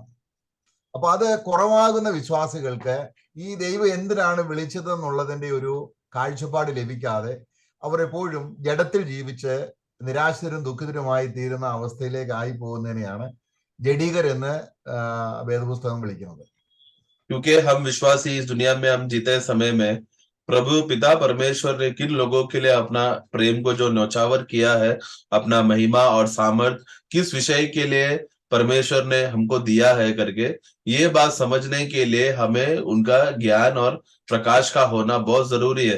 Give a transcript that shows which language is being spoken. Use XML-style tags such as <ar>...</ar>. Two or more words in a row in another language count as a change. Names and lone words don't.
<ml>അപ്പൊ അത് കുറവാകുന്ന വിശ്വാസികൾക്ക് ഈ ദൈവം എന്തിനാണ് വിളിച്ചതെന്നുള്ളതിന്റെ ഒരു കാഴ്ചപ്പാട് ലഭിക്കാതെ അവർ എപ്പോഴും ജഡത്തിൽ ജീവിച്ച് നിരാശരും ദുഃഖിതരുമായി തീരുന്ന അവസ്ഥയിലേക്ക് ആയി പോകുന്നതിനെയാണ് ജഡീകരെന്ന് വേദപുസ്തകം വിളിക്കുന്നത്.</ml> <hi>क्योंकि हम विश्वासी इस दुनिया में हम जीते समय में प्रभु पिता परमेश्वर ने किन लोगों के लिए अपना प्रेम को जो न्यौछावर किया है, अपना महिमा और सामर्थ किस विषय के लिए परमेश्वर ने हमको दिया है करके ये बात समझने के लिए हमें उनका ज्ञान और प्रकाश का होना बहुत जरूरी है।</hi>